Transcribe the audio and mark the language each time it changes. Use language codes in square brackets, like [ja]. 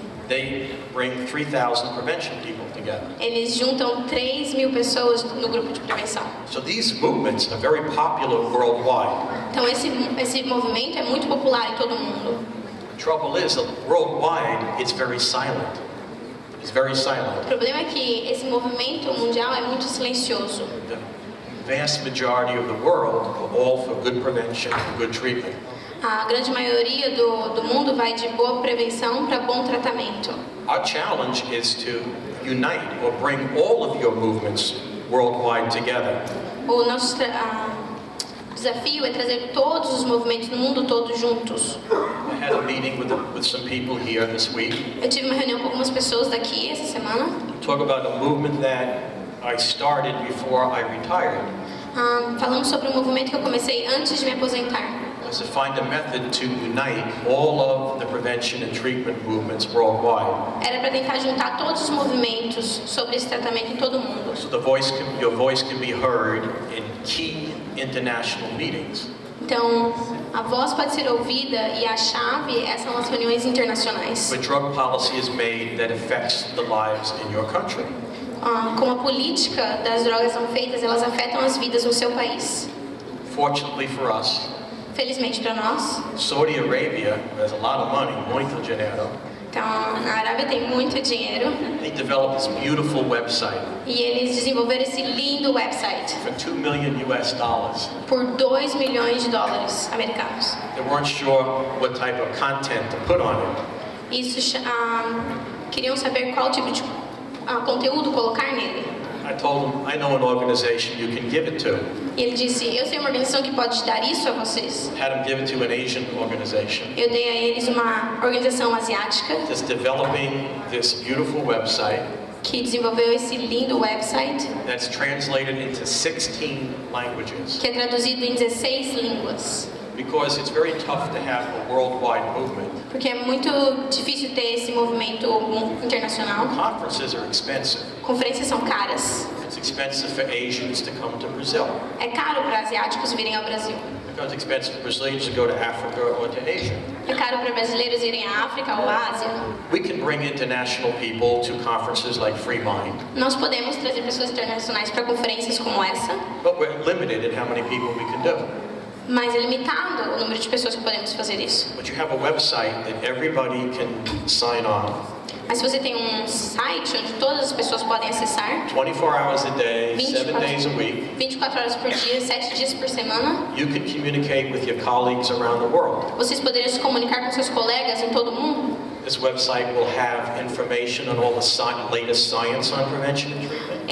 [en] they bring 3,000 prevention people together. [pt] Eles juntam 3.000 pessoas no grupo de prevenção. [en] So these movements are very popular worldwide. [pt] Então esse movimento é muito popular em todo mundo. [en] The trouble is that worldwide it's very silent. It's very silent. [pt] O problema é que esse movimento mundial é muito silencioso. [en] The vast majority of the world are all for good prevention and good treatment. [pt] A grande maioria do mundo vai de boa prevenção para bom tratamento. [en] Our challenge is to unite or bring all of your movements worldwide together. [pt] O nosso desafio é trazer todos os movimentos no mundo todo juntos. [en] I had a meeting with some people here this week. [pt] Eu tive uma reunião com algumas pessoas daqui essa semana. [en] Talk about a movement that I started before I retired. [pt] Falamos sobre um movimento que eu comecei antes de me aposentar. [en] Was to find a method to unite all of the prevention and treatment movements worldwide. [pt] Era para tentar juntar todos os movimentos sobre esse tratamento em todo o mundo. [en] So your voice can be heard in key international meetings. [pt] Então, a voz pode ser ouvida e a chave são as reuniões internacionais. [en] Where drug policy is made that affects the lives in your country. [pt] Como a política das drogas são feitas, elas afetam as vidas no seu país. [en] Fortunately for us, [pt] Felizmente para nós. [en] Saudi Arabia has a lot of money, [pt] muito dinheiro. Então, na Arábia tem muito dinheiro. [en] They developed this beautiful website [pt] E eles desenvolveram esse lindo website [en] for $2 million [pt] por 2 milhões de dólares americanos. [en] They weren't sure what type of content to put on it. [pt] Isso, queriam saber qual tipo de conteúdo colocar nele. [en] I told them, I know an organization you can give it to. [pt] E ele disse, eu sei uma organização que pode dar isso a vocês. [en] Had them give it to an Asian organization [pt] Eu dei a eles uma organização asiática [en] that's developing this beautiful website [pt] que desenvolveu esse lindo website [en] that's translated into 16 languages. [pt] que é traduzido em 16 línguas. [en] Because it's very tough to have a worldwide movement. [pt] Porque é muito difícil ter esse movimento internacional. [en] Conferences are expensive. [pt] Conferências são caras. [en] It's expensive for Asians to come to Brazil. [pt] É caro para asiáticos virem ao Brasil. [en] It becomes expensive for Brazilians to go to Africa or to Asia. [pt] É caro para brasileiros irem à África ou à Ásia. [en] We can bring international people to conferences like Freemind, [pt] Nós podemos trazer pessoas internacionais para conferências como essa, [en] but we're limited in how many people we can do. [pt] mas é limitado o número de pessoas que podemos fazer isso. [en] But you have a website that everybody can sign on. [pt] Mas se você tem um site onde todas as pessoas podem acessar, [en] 24 hours a day, 7 days a week, [pt] 24 horas por dia, 7 dias por semana, [en] you can communicate with your colleagues around the world. [pt] vocês poderiam se comunicar com seus colegas em todo o mundo. [en] This website will have information on all the latest science on prevention and treatment.